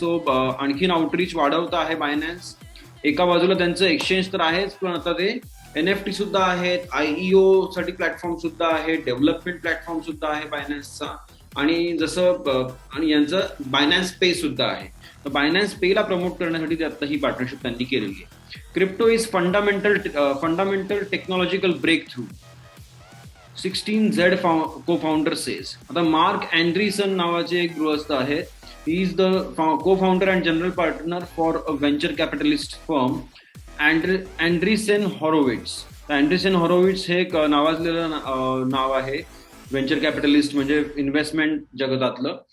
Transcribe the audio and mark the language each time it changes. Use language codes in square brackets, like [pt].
[mr] So आणखीन outreach वाढवत आहे बायनान्स. एका बाजूला त्यांचं एक्सचेंज तर आहेच, पण आता ते NFT सुद्धा आहेत, IEO साठी प्लॅटफॉर्म सुद्धा आहे, डेव्हलपमेंट प्लॅटफॉर्म सुद्धा आहे बायनान्सचा, आणि जसं आणि यांचं बायनान्स पे सुद्धा आहे. तर बायनान्स पेला प्रमोट करण्यासाठी आता ही पार्टनरशिप त्यांनी केलेली आहे. [en] Crypto is fundamental technological breakthrough, 16Z co founder says. [mr] आता मार्क अँड्रीसन नावाचे एक गृहस्थ आहेत. [en] He is the co founder and general partner for a venture capitalist firm Andreessen Horowitz. [mr] अँड्रीसेन Horowitz हे एक नावाजलेलं नाव आहे व्हेंचर कॅपिटलिस्ट, म्हणजे इन्व्हेस्टमेंट जगतातलं.